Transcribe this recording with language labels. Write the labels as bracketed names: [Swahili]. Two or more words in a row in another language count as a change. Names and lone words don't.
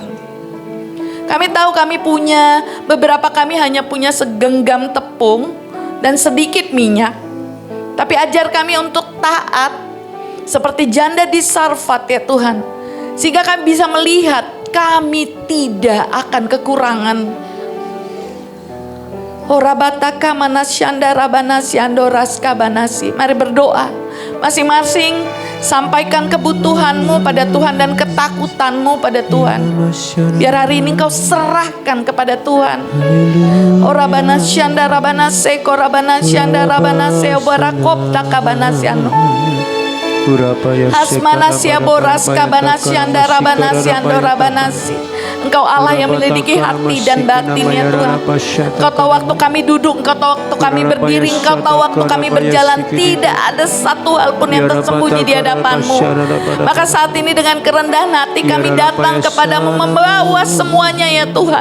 [Indonesian] Kami tahu beberapa kami hanya punya segenggam tepung dan sedikit minyak. Tapi ajar kami untuk taat seperti janda di Sarfat ya Tuhan. Sehingga kami bisa melihat kami tidak akan kekurangan. Horabataka manasyanda rabanasyando raskabanasi. Mari berdoa. Masing-masing sampaikan kebutuhanmu pada Tuhan dan ketakutanmu pada Tuhan. Biar hari ini kau serahkan kepada Tuhan. Orabanasyanda rabanase korabanasyanda rabanase obarakopta kabanasyano. Asmanasya boras kabanasyanda rabanasyando rabanasi. Engkau Allah yang menyelidiki hati dan batinnya Tuhan. Engkau tahu waktu kami duduk, Engkau tahu waktu kami berdiri, Engkau tahu waktu kami berjalan. Tidak ada satu hal pun yang tersembunyi di hadapan-Mu. Maka saat ini dengan kerendahan hati kami datang kepadamu, membawa semuanya ya Tuhan.